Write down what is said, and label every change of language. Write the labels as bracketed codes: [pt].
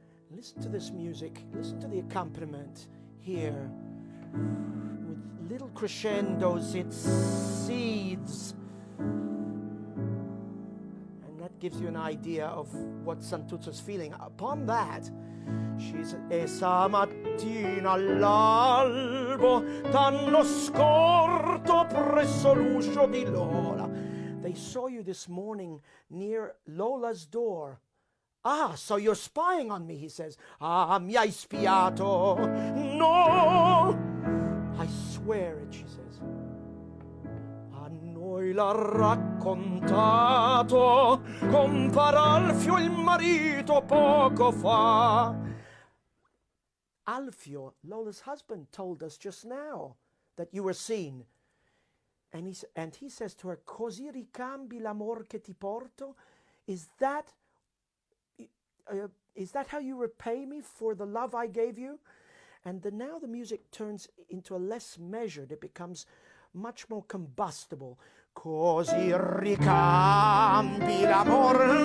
[en] Listen to this music. Listen to the accompaniment here. With little crescendos, it seethes. And that gives you an idea of what Santuzza's feeling. Upon that, she's [it] esa mattina all'albo t'hanno scorto presso l'uscio di Lola. [en] They saw you this morning near Lola's door. Ah, so you're spying on me, he says. [it] Ah, mi hai spiato. No! [en] I swear it, she says. [it] A noi l'ha raccontato compar Alfio il marito poco fa. [en] Alfio, Lola's husband, told us just now that you were seen. And he says to her, [it] così ricambi l'amor che ti porto? [en] Is that how you repay me for the love I gave you? And now the music turns into a less measured. It becomes much more combustible. [it] Così ricambi l'amor.